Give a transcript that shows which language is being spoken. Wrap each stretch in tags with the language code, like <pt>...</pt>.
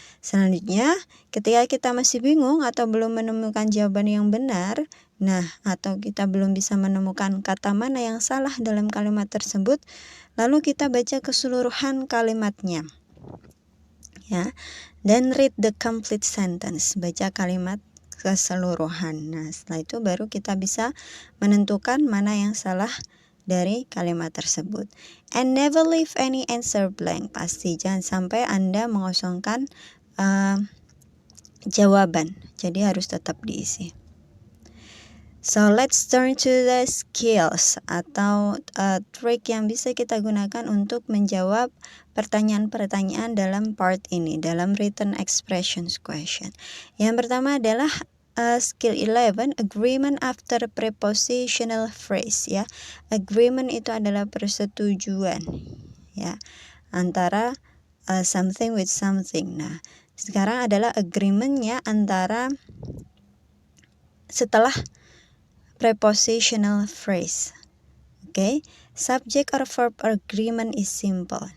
<id>Selanjutnya, ketika kita masih bingung atau belum menemukan jawaban yang benar, atau kita belum bisa menemukan kata mana yang salah dalam kalimat tersebut, lalu kita baca keseluruhan kalimatnya. Ya, dan</id> <en>read the complete sentence,</en> <id>baca kalimat keseluruhan. Nah, setelah itu baru kita bisa menentukan mana yang salah dari kalimat tersebut.</id> <en>And never leave any answer blank.</en> <id>Pasti jangan sampai Anda mengosongkan jawaban. Jadi harus tetap diisi.</id> <en>So let's turn to the skills</en> <id>atau trick yang bisa kita gunakan untuk menjawab pertanyaan-pertanyaan dalam part ini, dalam written expressions question. Yang pertama adalah skill 11, agreement after prepositional phrase, ya. Agreement itu adalah persetujuan, ya, antara</id> <en>something with something.</en> <id>Nah, sekarang adalah agreementnya antara setelah prepositional phrase.</id> <en>Okay, subject or verb agreement is simple.</en>